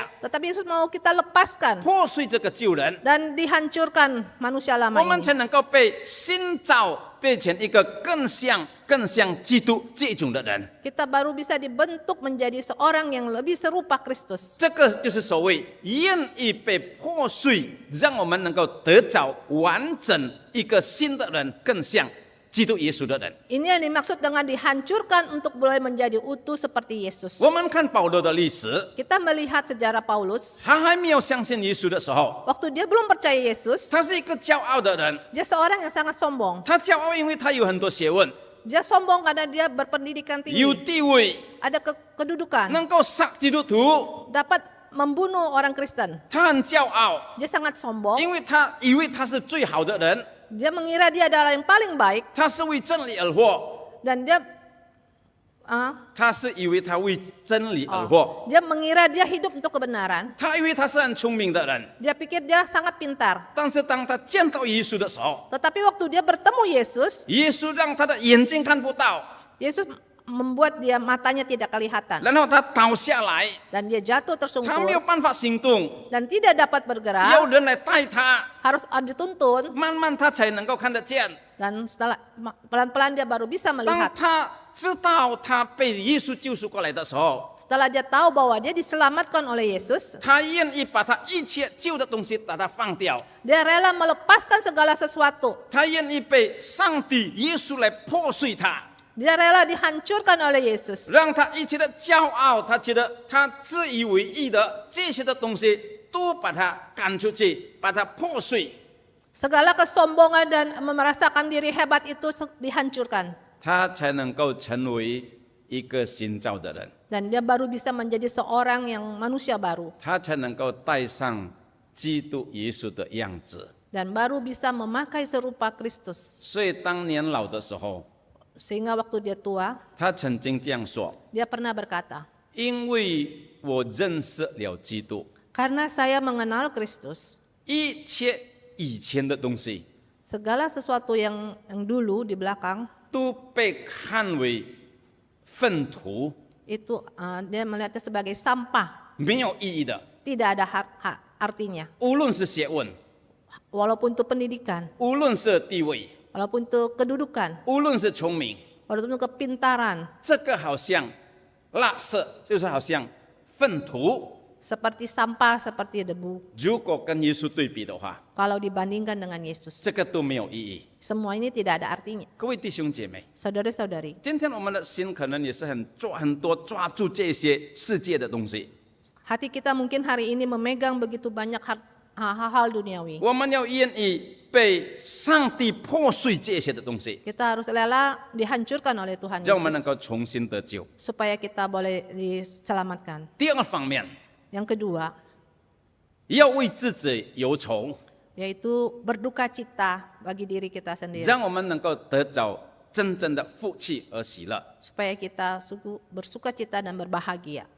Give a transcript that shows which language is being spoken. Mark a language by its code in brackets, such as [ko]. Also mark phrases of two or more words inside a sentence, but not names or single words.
[id] Tetapi Yesus mau kita lepaskan [zh] 破碎这个旧人， [id] dan dihancurkan manusia lama [zh] 我们 [id] ini. [zh] 才能够被新造，变成一个更像基督这种的人。 [id] Kita baru bisa dibentuk menjadi seorang yang lebih serupa Kristus. [zh] 这个就是所谓愿意被破碎，让我们能够得着完整一个新的人，更像基督耶稣的人。 [id] Ini yang dimaksud dengan dihancurkan untuk boleh menjadi utuh seperti Yesus. [zh] 我们看保罗的历史， [id] Kita melihat sejarah Paulus, [zh] 他还没有相信耶稣的时候， [id] waktu dia belum percaya Yesus, [zh] 他是一个骄傲的人。 [id] dia seorang yang sangat sombong. [zh] 他骄傲，因为他有很多学问， [id] Dia sombong karena dia berpendidikan [zh] 有 [id] tinggi, [zh] 地位， [id] ada kedudukan, [zh] 能够杀基督徒。 [id] dapat membunuh orang Kristen. [zh] 他很骄傲， [id] Dia sangat sombong. [zh] 因为他以为他是最好的人， [id] Dia mengira dia adalah yang paling baik [zh] 他是为真理而活， [id] dan dia [zh] 他是以为他为真理而活， [id] dia mengira dia hidup untuk kebenaran. [zh] 他以为他是很聪明的人。 [id] Dia pikir dia sangat pintar. [zh] 但是当他见到耶稣的时候， [id] Tetapi waktu dia bertemu Yesus, [zh] 耶稣让他的眼睛看不到， [id] Yesus membuat dia matanya tidak kelihatan [zh] 然后他倒下来， [id] dan dia jatuh [zh] 他没有 [id] tersungkur [zh] 办法行动， [id] dan tidak dapat [zh] 要 [id] bergerak, [zh] 人来带他， [id] harus dituntun [zh] 慢慢他才能够看得见。 [id] dan setelah pelan-pelan dia baru bisa [zh] 当 [id] melihat. [zh] 他知道他被耶稣救赎过来的时候， [id] Setelah dia tahu bahwa dia diselamatkan oleh Yesus, [zh] 他愿意把他一切旧的东西把它放掉， [id] dia rela melepaskan segala sesuatu. [zh] 他愿意被上帝耶稣来破碎他， [id] Dia rela dihancurkan oleh Yesus. [zh] 让他一切的骄傲，他觉得他自以为意的这些的东西都把它赶出去，把它破碎， [id] Segala kesombongan dan merasakan diri hebat itu dihancurkan. [zh] 他才能够成为一个新造的人， [id] Dan dia baru bisa menjadi seorang yang manusia baru. [zh] 他才能够带上基督耶稣的样子。 [id] Dan baru bisa memakai serupa Kristus. [zh] 所以当年老的时候， [id] Sehingga waktu dia tua, [zh] 他曾经这样说： [id] dia pernah berkata, [zh] 因为我认识了基督， [id] karena saya mengenal Kristus, [zh] 一切以前的东西 [id] segala sesuatu yang dulu di belakang, [zh] 都被看为粪土， [id] itu dia melihatnya sebagai sampah. [zh] 没有意义的。 [id] Tidak ada artinya. [zh] 无论是学问， [id] Walaupun itu pendidikan, [zh] 无论是地位， [id] walaupun itu kedudukan, [zh] 无论是聪明， [id] walaupun itu kepintaran, [zh] 这个好像垃圾，就是好像粪土。 [id] seperti sampah, seperti debu. [zh] 如果跟耶稣对比的话， [id] Kalau dibandingkan dengan Yesus, [zh] 这个都没有意义。 [id] semua ini tidak ada artinya. [zh] 各位弟兄姐妹， [id] Saudara-saudari, [zh] 今天我们的心可能也是很多抓住这些世界的东西。 [id] hati kita mungkin hari ini memegang begitu banyak hal-hal duniawi. [zh] 我们要愿意被上帝破碎这些的东西， [id] Kita harus rela dihancurkan oleh Tuhan [zh] 让我们能 [id] Yesus [zh] 够重新得救。 [id] supaya kita boleh diselamatkan. [zh] 第二个方面， [id] Yang kedua, [zh] 要为自己忧愁， [id] yaitu berduka cita bagi diri kita sendiri [zh] 让我们能够得着真正的福气和喜乐。 [id] supaya kita bersuka cita dan berbahagia.